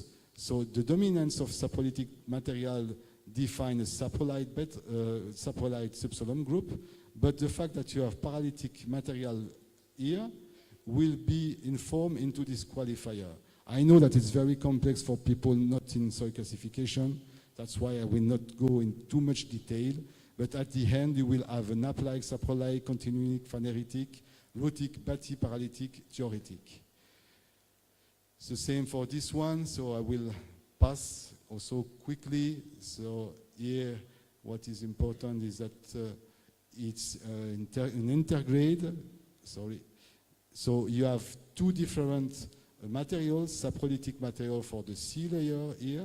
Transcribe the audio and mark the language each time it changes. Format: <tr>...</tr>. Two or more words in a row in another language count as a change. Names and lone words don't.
<en>So the dominance of saprolitic material define a saprolite subsoil group, but the fact that you have paralytic material here will be informed into this qualifier. I know that it's very complex for people not in soil classification. That's why I will not go in too much detail. But at the end, you will have an applied, saprolite, continuic, phaneritic, rhotic, bathyparalytic, diuretic. It's the same for this one, so I will pass also quickly. So here, what is important is that it's an intergrade. Sorry. So you have two different materials, saprolitic material for the C layer here.</en>